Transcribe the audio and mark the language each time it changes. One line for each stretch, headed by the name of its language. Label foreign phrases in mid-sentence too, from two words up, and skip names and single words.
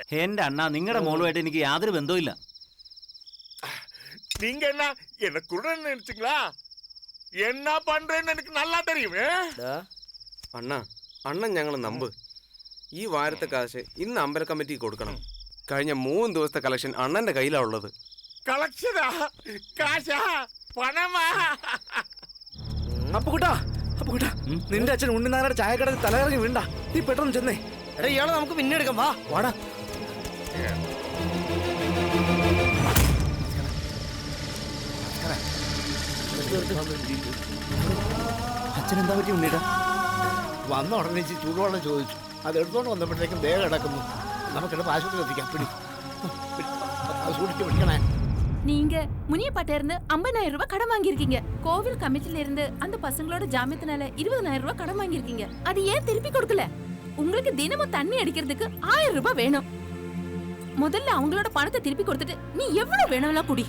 Malayalam: എന്റെ അണ്ണ നിങ്ങളുടെ മോളുമായിട്ട് എനിക്ക് യാതൊരു ബന്ധവുമില്ല.
Tamil: நீங்க என்ன குருடன் நினைச்சீங்களா என்ன பண்றேன்னு எனக்கு நல்லா தெரியும்
Malayalam: അണ്ണൻ ഞങ്ങൾ നമ്പ്. ഈ വാരത്തെ കാശ് ഇന്ന് അമ്പല കമ്മിറ്റിക്ക് കൊടുക്കണം. കഴിഞ്ഞ 3 ദിവസത്തെ കളക്ഷൻ അണ്ണന്റെ കയ്യിലാ ഉള്ളത്. കളക്ഷനാ കാശാ പണമാ? അപ്പുകുട്ടാ നിന്റെ അച്ഛൻ ഉണ്ണിനാരുടെ ചായക്കടയിൽ തലകറങ്ങി വീണ്ട. നീ പെട്ടെന്ന് ചെന്നേ. എടാ ഇയാളെ നമുക്ക് പിന്നെ എടുക്കാം. വാടാ. അച്ഛനെന്താ പറ്റി ഉണ്ണിടാ? വന്ന ഉടനെ ചൂടുവെള്ളം ചോദിച്ചു. അത് എടുത്തോണ്ട് വന്നപ്പോഴത്തേക്കും വേഗം കിടക്കുന്നു. നമുക്കിവിടെ ആശുപത്രി എത്തിക്കാം. പിടി സൂക്ഷിച്ച് പിടിക്കണേ.
Tamil: நீங்க முனியப்பாட்ட இருந்து 50,000 ரூபாய் கடன் வாங்கியிருக்கீங்க. கோவில் கமிட்டில இருந்து அந்த பசங்களோட ஜாமீனத்தினால 20,000 ரூபாய் கடன் வாங்கியிருக்கீங்க. அது ஏன் திருப்பி கொடுக்கல? உங்களுக்கு தினமும் தண்ணி அடிக்கிறதுக்கு 1000 ரூபாய் வேணும். முதல்ல அவங்களோட பணத்தை திருப்பி கொடுத்துட்டு நீ எவ்வளவு வேணும்லாம் குடி.